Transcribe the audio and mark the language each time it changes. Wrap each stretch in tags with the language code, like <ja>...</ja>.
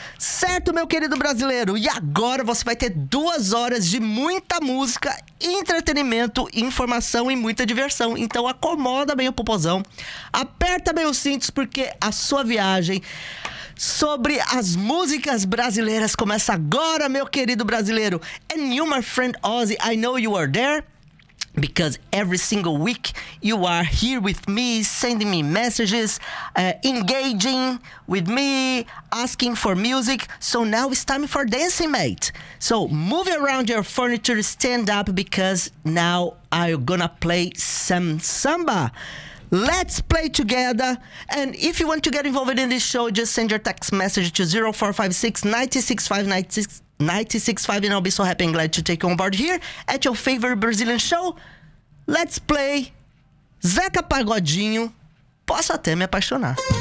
<pt>Certo, meu querido brasileiro? E agora você vai ter 2 horas de muita música, entretenimento, informação e muita diversão. Então acomoda bem o popozão, aperta bem os cintos, porque a sua viagem sobre as músicas brasileiras começa agora, meu querido brasileiro.</pt> <en>And you, my friend Ozzy, I know you are there, because every single week you are here with me, sending me messages, engaging with me, asking for music. So now it's time for dancing, mate. So move around your furniture, stand up, because now I'm gonna play some samba. Let's play together. And if you want to get involved in this show, just send your text message to 0456-965-965, and I'll be so happy and glad to take you on board here at your favorite Brazilian show. Let's play Zeca Pagodinho, Posso Até Me Apaixonar.</en>